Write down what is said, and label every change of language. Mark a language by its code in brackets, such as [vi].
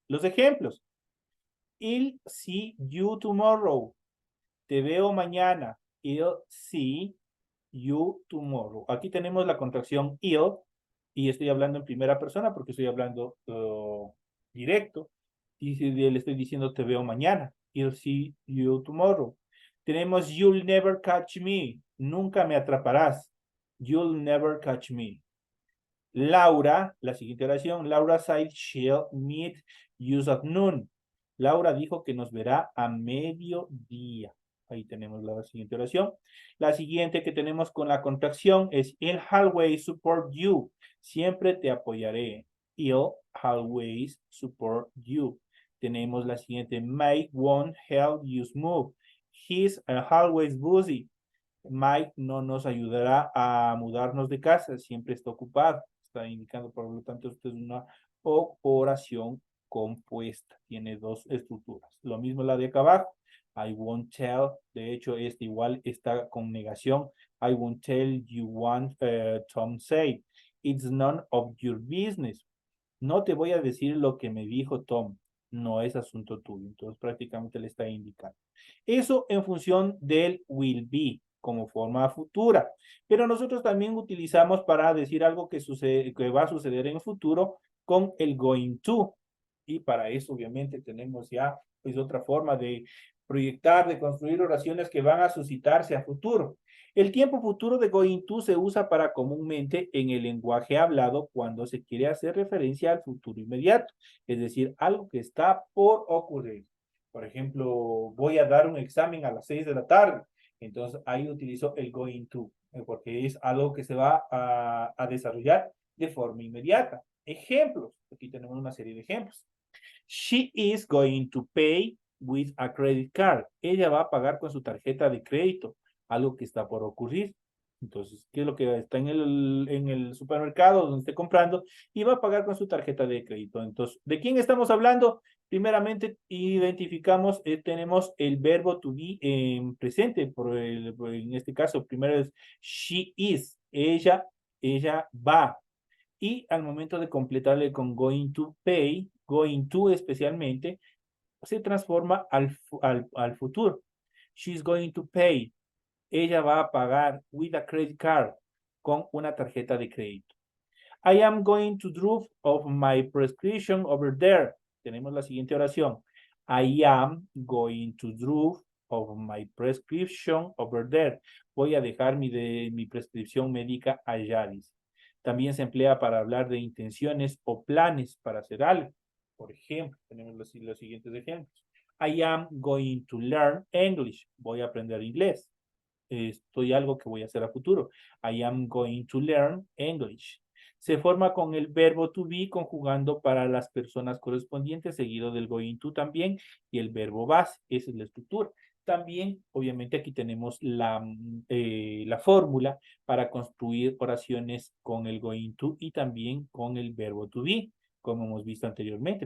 [es] Los ejemplos. [en] I'll see you tomorrow. [es] Te veo mañana. [en] I'll see you tomorrow. [es] Aquí tenemos la contracción I'll y estoy hablando en primera persona porque estoy hablando directo. Y si le estoy diciendo te veo mañana. [en] I'll see you tomorrow. [es] Tenemos [en] you'll never catch me. [es] Nunca me atraparás. [en] You'll never catch me. Laura, [es] la siguiente oración, [en] Laura said she'll meet you at noon. [es] Laura dijo que nos verá a mediodía. Ahí tenemos la siguiente oración. La siguiente que tenemos con la contracción es [en] I'll always support you. [es] Siempre te apoyaré. [en] I'll always support you. [es] Tenemos la siguiente. [en] Mike won't help you move. He's always busy. [es] Mike no nos ayudará a mudarnos de casa. Siempre está ocupado. Está indicando, por lo tanto, esto es una oración compuesta. Tiene dos estructuras. Lo mismo la de acá abajo. [en] I won't tell. [es] De hecho, este igual está con negación. [en] I won't tell you what Tom said. It's none of your business. [es] No te voy a decir lo que me dijo Tom. No es asunto tuyo. Entonces, prácticamente le está indicando. Eso en función del will be como forma futura. Pero nosotros también utilizamos para decir algo que va a suceder en el futuro con el going to. Y para eso, obviamente, tenemos ya pues otra forma de proyectar, de construir oraciones que van a suscitarse a futuro. El tiempo futuro de going to se usa para comúnmente en el lenguaje hablado cuando se quiere hacer referencia al futuro inmediato, es decir, algo que está por ocurrir. Por ejemplo, voy a dar un examen a las 6 de la tarde. Entonces ahí utilizo el going to, porque es algo que se va a desarrollar de forma inmediata. Ejemplos. Aquí tenemos una serie de ejemplos. [en] She is going to pay with a credit card. [es] Ella va a pagar con su tarjeta de crédito, algo que está por ocurrir. Entonces, ¿qué es lo que está en el supermercado donde esté comprando? Y va a pagar con su tarjeta de crédito. Entonces, ¿de quién estamos hablando? Primeramente, identificamos, tenemos el verbo to be en presente. En este caso, primero es she is. Ella va. Y al momento de completarle con [en] going to pay, [es] going to especialmente, se transforma al futuro. [en] She's going to pay. [es] Ella va a pagar [en] with a credit card, [es] con una tarjeta de crédito. [en] I am going to drop off my prescription over there. [es] Tenemos la siguiente oración. [en] I am going to drop off my prescription over there. [es] Voy a dejar mi prescripción médica allá, dice. También se emplea para hablar de intenciones o planes para hacer algo. Por ejemplo, tenemos los siguientes ejemplos. [en] I am going to learn English. [es] Voy a aprender inglés. Estoy algo que voy a hacer a futuro. [en] I am going to learn English. [es] Se forma con el verbo to be conjugando para las personas correspondientes, seguido del going to también y el verbo base. Esa es la estructura. También, obviamente, aquí tenemos la fórmula para construir oraciones con el going to y también con el verbo to be, como hemos visto anteriormente.